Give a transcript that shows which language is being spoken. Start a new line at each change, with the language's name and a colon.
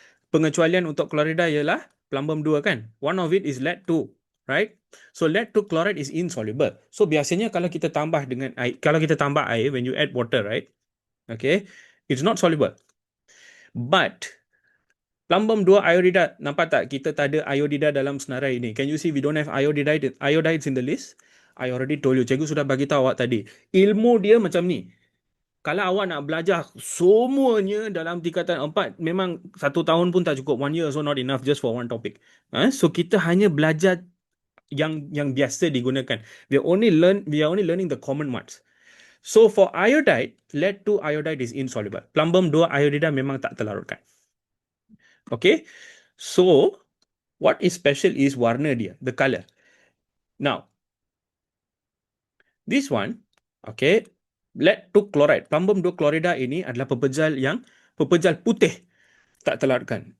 Malay: Pengecualian untuk chlorida ialah plumbum 2 kan?
English: One of it is lead 2, right? So lead 2 chloride is insoluble.
Malay: So biasanya kalau kita tambah dengan air,
English: when you add water, right? Okay, it's not soluble. But plumbum 2 iodida,
Malay: nampak tak? Kita tak ada iodida dalam senarai ini.
English: Can you see we don't have iodides in the list? I already told you.
Malay: Cikgu sudah bagi tahu awak tadi. Ilmu dia macam ni. Kalau awak nak belajar semuanya dalam tingkatan 4, memang 1 tahun pun tak cukup.
English: 1 year so not enough just for one topic. So
Malay: kita hanya belajar yang biasa digunakan.
English: We are only learning the common ones. So for iodide, lead 2 iodide is insoluble.
Malay: Plumbum 2 iodida memang tak terlarutkan. Okay.
English: So what is special is
Malay: warna dia,
English: the color. Now, this one, okay, lead to chloride.
Malay: Plumbum 2 chlorida ini adalah pepejal putih, tak terlarutkan.